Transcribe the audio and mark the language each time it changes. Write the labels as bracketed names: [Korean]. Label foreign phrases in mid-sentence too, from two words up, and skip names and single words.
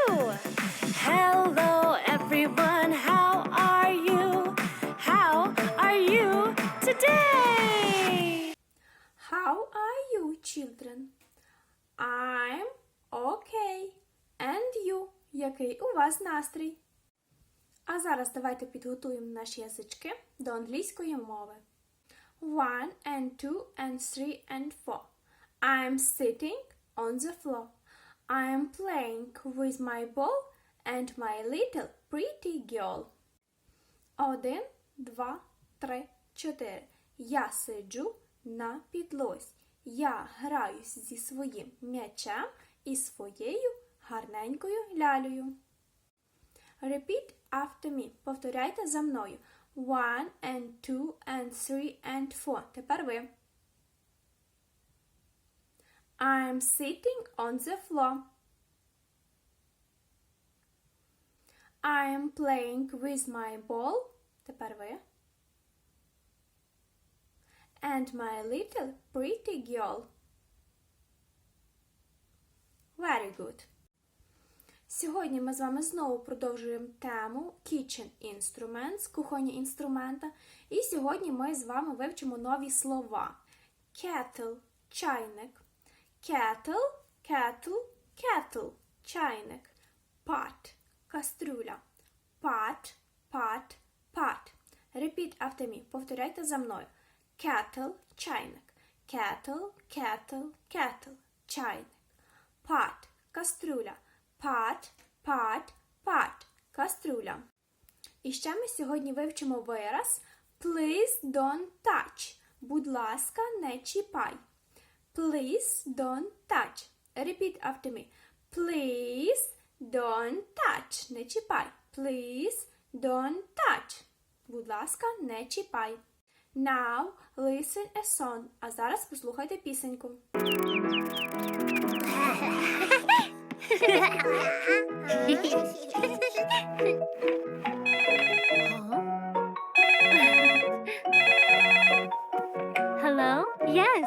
[English] Hello everyone, how are you? How are you today? How are you, children? I'm okay. And you? [Ukrainian] Який у вас настрій? А зараз давайте підготуємо наші язички до англійської мови. [English] 1 and 2 and 3 and 4. I'm sitting on the floor. I'm playing with my ball and my little pretty girl. 1, 2, 3, 4. [Ukrainian] Я сиджу на підлозі. Я граюсь зі своїм м'ячем і своєю гарненькою лялею. [English] Repeat after me. [Ukrainian] Повторяйте за мною. [English] 1 and 2 and 3 and 4. [Ukrainian] Тепер ви. [English] I'm sitting on the floor. I'm playing with my ball. [Ukrainian] Тепер ви. [English] And my little pretty girl. Very good. [Ukrainian] Сьогодні ми з вами знову продовжуємо тему [English] Kitchen Instruments, [Ukrainian] кухонні інструмента. І сьогодні ми з вами вивчимо нові слова. [English] Kettle – чайник. Kettle, kettle, kettle – [Ukrainian] чайник. [English] Pot – каструля. Pot, pot, pot. Repeat after me. [Ukrainian] Повторяйте за мною. Kettle – чайник. [English] Kettle, kettle, kettle – [Ukrainian] чайник. [English] Pot – каструля. Pot, pot, pot – [Ukrainian] каструля. І ще ми сьогодні вивчимо вираз [English] Please don't touch. [Ukrainian] Будь ласка, не чіпай. [English] Please don't touch. Repeat after me. Please don't touch. [Ukrainian] Не чіпай. [English] Please don't touch. [Ukrainian] Будь ласка, не чіпай. [English] Now listen a song. [Ukrainian] А зараз послухайте пісеньку. [English] Hello? Yes.